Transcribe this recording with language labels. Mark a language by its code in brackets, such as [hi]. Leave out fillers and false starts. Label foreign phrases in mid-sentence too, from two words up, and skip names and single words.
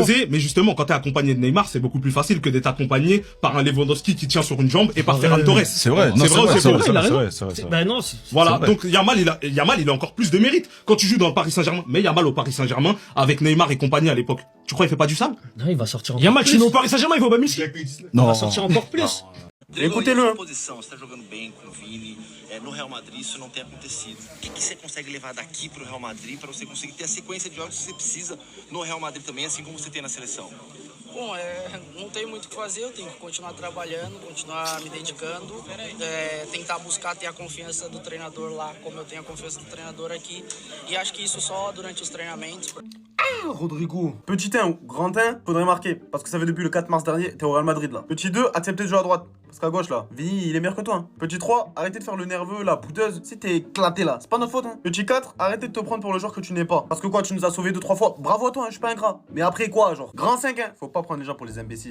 [fr] s'imposer, mais justement, quand t'es accompagné de Neymar, c'est beaucoup plus facile que d'être accompagné par un Lewandowski qui tient sur une jambe et par Ferran Torres. C'est vrai. C'est vrai ou c'est faux? il a raison. C'est vrai. Ben non, c'est Voilà, vrai. donc Yamal, il a encore plus de mérite quand tu joues dans le Paris Saint-Germain. Mais Yamal au Paris Saint-Germain, avec Neymar et compagnie à l'époque. Tu crois qu'il fait pas du sale? non, il va sortir encore Yamal, tu plus. es au Paris Saint-Germain, il va au Bayern Munich. Il Non. va sortir encore plus. Écoutez-le. hein. [pt] Posição, você está jogando bem com o Vini. No Real Madrid isso não tem acontecido. O que você consegue levar daqui para o Real Madrid para você conseguir ter a sequência de jogos que você precisa no Real Madrid também, assim como você tem na seleção? Bom, não tem muito o que fazer, eu tenho que continuar trabalhando, continuar me dedicando, tentar buscar ter a confiança do treinador lá, como eu tenho a confiança do treinador aqui. E acho que isso só durante os treinamentos. [fr] Rodrigo. Petit 1 ou grand 1, faudrait marquer. Parce que ça fait depuis le 4 mars dernier, t'es au Real Madrid là. Petit 2, acceptez de jouer à droite. Parce qu'à gauche là, Vini il est meilleur que toi. hein. Petit 3, arrêtez de faire le nerveux, la boudeuse. Si t'es éclaté là, c'est pas notre faute. Hein. Petit 4, arrêtez de te prendre pour le joueur que tu n'es pas. Parce que quoi, tu nous as sauvé 2-3 fois. Bravo à toi, hein, je suis pas ingrat. Mais après quoi, genre grand 5, hein. Faut pas prendre les gens pour les imbéciles.